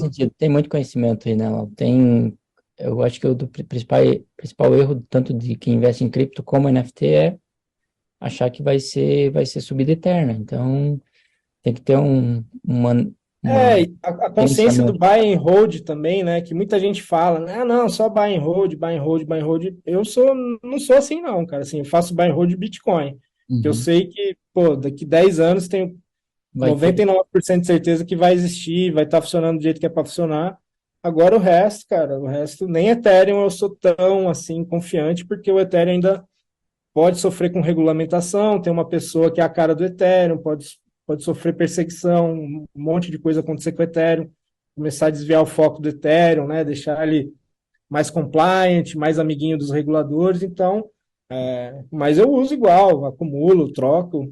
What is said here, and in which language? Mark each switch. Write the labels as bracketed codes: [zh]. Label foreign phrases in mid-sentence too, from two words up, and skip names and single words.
[pt] sentido. Tem muito conhecimento aí nela. Eu acho que o principal erro, tanto de quem investe em cripto como NFT, é achar que vai ser subida eterna. Então, tem que ter uma A consciência do pensamento. [en] buy and hold [pt] também, né? Que muita gente fala, né? Ah, não, só [en] buy and hold, buy and hold, buy and hold. [pt] Não sou assim, não, cara. Assim, eu faço [en] buy and hold [pt] de Bitcoin. Que eu Uhum. sei que, pô, daqui 10 anos tenho Vai ter. 99% de certeza que vai existir, vai estar funcionando do jeito que é para funcionar. Agora o resto, cara, o resto, nem Ethereum eu sou tão, assim, confiante, porque o Ethereum ainda pode sofrer com regulamentação, tem uma pessoa que é a cara do Ethereum, pode sofrer perseguição, um monte de coisa acontecer com o Ethereum, começar a desviar o foco do Ethereum, né, deixar ele mais compliant, mais amiguinho dos reguladores, então, mas eu uso igual, acumulo, troco,